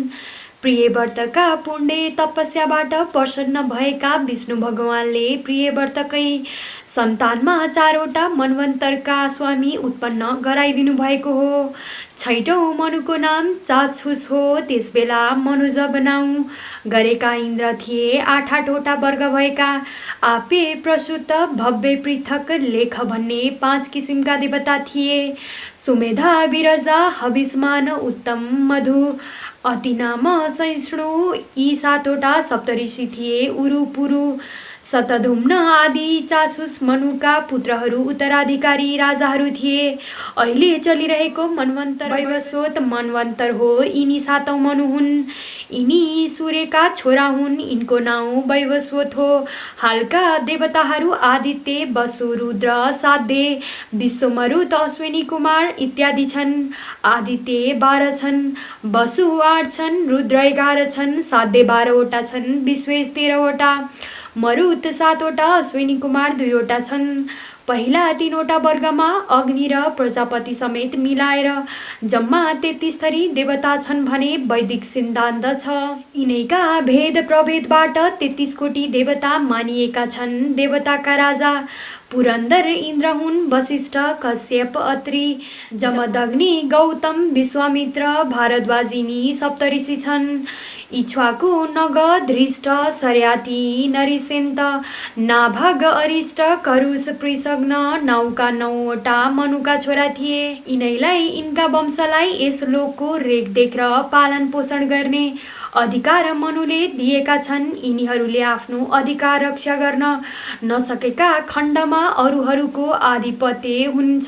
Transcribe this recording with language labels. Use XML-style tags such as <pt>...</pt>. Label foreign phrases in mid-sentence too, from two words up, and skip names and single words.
<ne>प्रियव्रतका पुण्य तपस्याबाट प्रसन्न भएका विष्णु भगवानले प्रियव्रतकै सन्तानमा 4वटा मनवन्तरका स्वामी उत्पन्न गराइदिनु भएको हो। 6औं मनुको नाम चाक्षुष हो। त्यसबेला मनुजब नाउँ गरेका इन्द्र थिए। 8-8वटा वर्ग भएका आपे, प्रसूत, भव्य, पृथक, लेख भन्ने 5 किसिमका देवता थिए। सुमेधा, विरजा, हविष्मान, उत्तम, मधु, अतिनाम, सहिष्णु यी 7वटा सप्तऋषि थिए। उरु, पुरु, शतधुम्न आदि चाक्षुष मनुका पुत्रहरू उत्तराधिकारी राजाहरू थिए। अहिले चलिरहेको मनवन्तर वैवस्वत मनवन्तर हो। यिनी 7औं मनु हुन्। यिनी सूर्यका छोरा हुन्। यिनको नाउँ वैवस्वत हो। हालका देवताहरू आदित्य, वसु, रुद्र, साध्य, विश्वमरुत, अश्विनी कुमार इत्यादि छन्। आदित्य 12 छन्, वसु 8 छन्, रुद्र 11 छन्, साध्य 12वटा छन्, विश्व 13वटा, मरुत 7वटा, अश्विनी कुमार 2वटा छन्। पहिला 3वटा वर्गमा अग्नि र प्रजापति समेत मिलाएर जम्मा 33 थरी देवता छन् भने वैदिक सिद्धान्त छ। यिनैका भेद प्रभेदबाट 33 कोटी देवता मानिएका छन्। देवताका राजा पुरन्दर इन्द्र हुन्, वशिष्ठ, कश्यप, अत्रि, जमदग्नि, गौतम, विश्वामित्र, भारद्वाज यिनी सप्तऋषि छन्। इक्ष्वाकु, नग, धृष्ट, सर्याति, नरिसेन्त, नाभग, अरिष्ट, करुष, पृषग्न, 9का 9वटा मनुका छोरा थिए। यिनैलाई यिनका वंशलाई यस लोकको रेखदेख र पालन पोषण गर्ने अधिकार मनुले दिएका छन्। यिनीहरूले आफ्नो अधिकार रक्षा गर्न नसकेका खण्डमा अरूहरूको आधिपत्य हुन्छ।</ne>